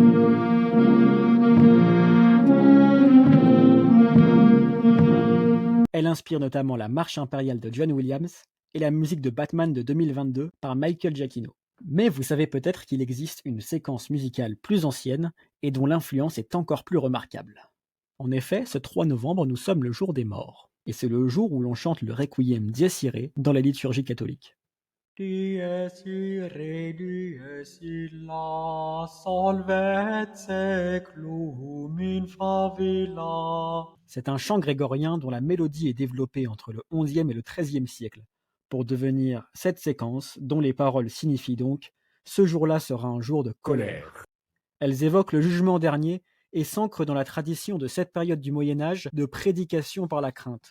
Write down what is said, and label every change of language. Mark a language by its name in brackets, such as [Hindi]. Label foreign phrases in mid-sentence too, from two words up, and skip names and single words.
[French] Elle inspire notamment la marche impériale de John Williams et la musique de Batman de 2022 par Michael Giacchino. Mais vous savez peut-être qu'il existe une séquence musicale plus ancienne et dont l'influence est encore plus remarquable. En effet, ce 3 novembre, nous sommes le jour des morts. Et c'est le jour où l'on chante le Requiem Dies Irae dans la liturgie catholique. [Latin] Dies irae, dies illa, solvet seclum in favilla. [French] C'est un chant grégorien dont la mélodie est développée entre le XIe et le XIIIe siècle, pour devenir cette séquence dont les paroles signifient donc ce jour-là sera un jour de colère. Elles évoquent le jugement dernier et s'ancrent dans la tradition de cette période du Moyen Âge de prédication par la crainte.